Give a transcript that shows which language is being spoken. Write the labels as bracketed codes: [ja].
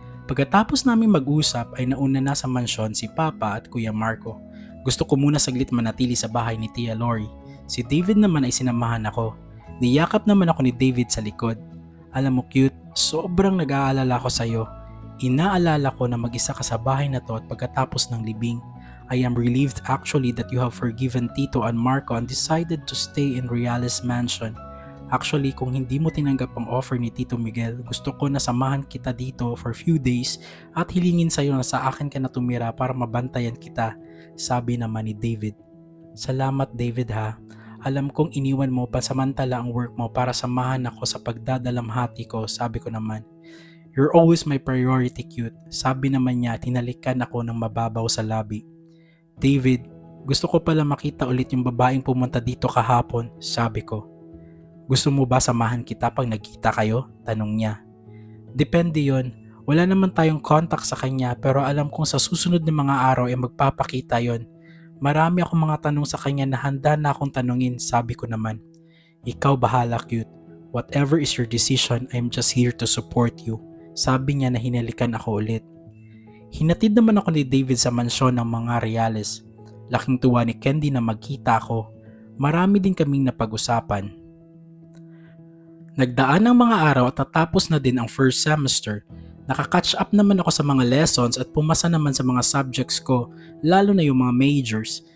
[tl] Pagkatapos namin mag-usap ay nauna na sa mansyon si Papa at Kuya Marco. Gusto ko muna saglit manatili sa bahay ni Tia Lori. Si David naman ay sinamahan ako. Niyakap naman ako ni David sa likod. Alam mo cute, sobrang nag-aalala ko sa'yo. Inaalala ko na mag-isa ka sa bahay na to at pagkatapos ng libing. [en] I am relieved actually that you have forgiven Tito and Marco and decided to stay in Reales Mansion. [tl] Actually, kung hindi mo tinanggap ang offer ni Tito Miguel, gusto ko na samahan kita dito [en] for few days [tl] at hilingin sa'yo na sa akin ka na tumira para mabantayan kita, sabi naman ni David. Salamat David ha. Alam kong iniwan mo pansamantala ang work mo para samahan ako sa pagdadalamhati ko, sabi ko naman. [en] You're always my priority, [tl] cute, sabi naman niya at hinalikan ako ng mababaw sa labi. David, gusto ko pala makita ulit yung babaeng pumunta dito kahapon, sabi ko. Gusto mo ba samahan kita pag nagkita kayo? Tanong niya. Depende yon. Wala naman tayong contact sa kanya pero alam kong sa susunod na mga araw ay magpapakita yon. Marami akong mga tanong sa kanya na handa na akong tanungin, sabi ko naman. Ikaw bahala, cute. [en] Whatever is your decision, I'm just here to support you. [tl] Sabi niya na hinalikan ako ulit. Hinatid naman ako ni David sa mansyon ng mga Reales. Laking tuwa ni Candy na magkita ako. Marami din kaming napag-usapan. Nagdaan ang mga araw at natapos na din ang first semester. Nakaka-catch up naman ako sa mga lessons at pumasa naman sa mga subjects ko, lalo na yung mga majors.